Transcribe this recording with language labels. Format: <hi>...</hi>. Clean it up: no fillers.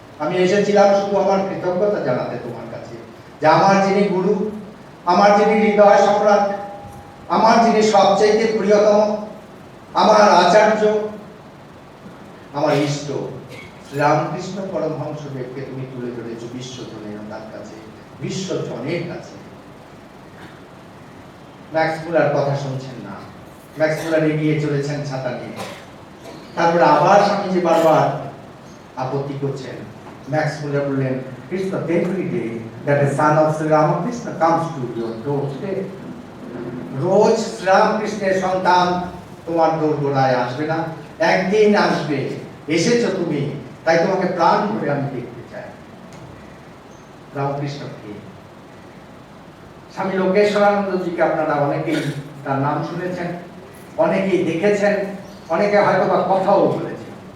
<bn>আমি এসেছিলাম শুধু আমার কৃতজ্ঞতা জানাতে তোমার কাছে, যে আমার যিনি গুরু, আমার যিনি হৃদয় সম্রাট, আমার যিনি সবচাইতে প্রিয়তম, আমার আচার্য, আমার ইষ্ট শ্রীরামকৃষ্ণ পরমহংসদেবকে তুমি তুলে ধরেছ বিশ্বজনীনতার কাছে, বিশ্বজনের কাছে। ম্যাক্স মুলার কথা শুনছেন না, ম্যাক্স মুলার এগিয়ে চলেছেন ছাতা নিয়ে। তারপরে আবার স্বামীজি বারবার আপত্তি করছেন। ম্যাক্স মুলার বললেন,</bn> <en>It's the every day that a son of Sri Ramakrishna comes to your doorstep.</en> <bn>রোজ শ্রীরামকৃষ্ণের সন্তান তোমার দোরগোড়ায় আসবে না, একদিন আসবে। এসেছো তুমি, তাই তোমাকে প্রাণ ভরে আমি দেখতে চাই। রামকৃষ্ণ কে? স্বামী লোকেশ্বরানন্দজিকে আপনারা অনেকেই তার নাম শুনেছেন, অনেকেই দেখেছেন, অনেকে হয়তো বা কথাও বলেছেন।</bn>